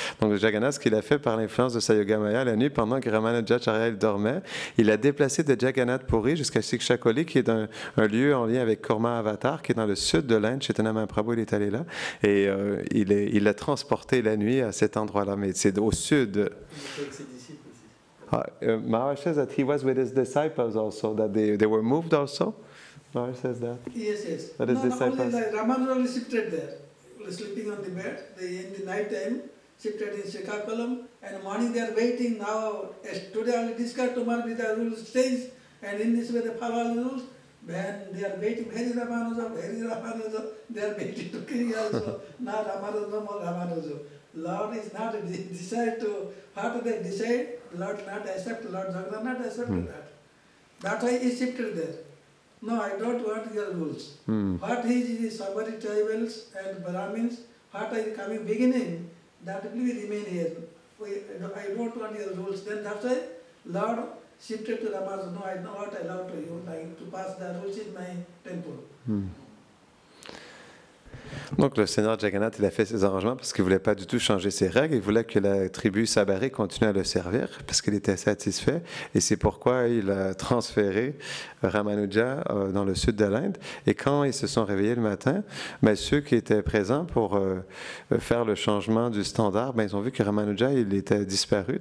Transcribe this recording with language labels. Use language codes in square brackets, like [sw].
[fr] Donc, Jagannath, ce qu'il a fait par l'influence de sa Yogamaya, la nuit, pendant que Ramanujacharya il dormait, il a déplacé de Jagannath Puri jusqu'à Shikshakoli, qui est un lieu en lien avec Kurma Avatar, qui est dans le sud de l'Inde. Chaitanya Mahaprabhu, il est allé là. Et il l'a transporté la nuit à cet endroit-là. Mais c'est au sud. [en] Maharaj says that he was with his disciples also, that they were moved also. Maharaj says that. Yes, yes. That his No, disciples. only like Ramanuja only shifted there, sleeping on the bed. They in the night time shifted in Srikakulam, and morning they are waiting. Now today only discussed, tomorrow the rules change, and in this way they follow all the rules. When they are waiting, very Ramanuja, they are waiting to kill also. Now Ramanuja, no more Ramanuja. Lord is not decide to what they decide. Lord not accept. Lord Jagannath not accept that. That's why he shifted there. No, I don't want your rules. What is the Sabari tribals and Brahmins, what is coming beginning, that will remain here. I don't want your rules. Then that's why Lord shifted to Ramanuja. No, I am not allowed to you like to pass the rules in my temple. [fr] Donc le Seigneur Jagannath, il a fait ses arrangements parce qu'il ne voulait pas du tout changer ses règles. Il voulait que la tribu Sabari continue à le servir parce qu'il était satisfait. Et c'est pourquoi il a transféré Ramanuja dans le sud de l'Inde. Et quand ils se sont réveillés le matin, ben, ceux qui étaient présents pour faire le changement du standard, ben, ils ont vu que Ramanuja, il était disparu.